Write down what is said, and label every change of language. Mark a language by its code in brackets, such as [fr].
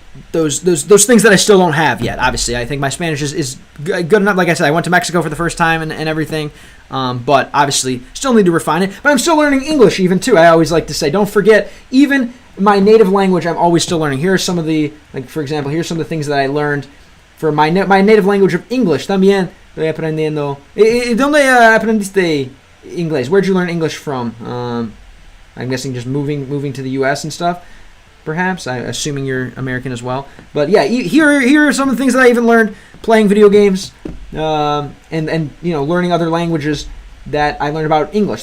[en] Those things that I still don't have yet. Obviously, I think my Spanish is good enough. Like I said, I went to Mexico for the first time and everything, but obviously still need to refine it. But I'm still learning English even too. I always like to say, don't forget, even my native language, I'm always still learning. Here are some of the, like for example, here's some of the things that I learned for my native language of English. [es] También estoy aprendiendo. ¿Dónde aprendiste inglés? [en] Where'd you learn English from? I'm guessing just moving to the U.S. and stuff. Perhaps, assuming you're American as well. But yeah, here are some of the things that I even learned playing video games, and learning other languages that I learned about English.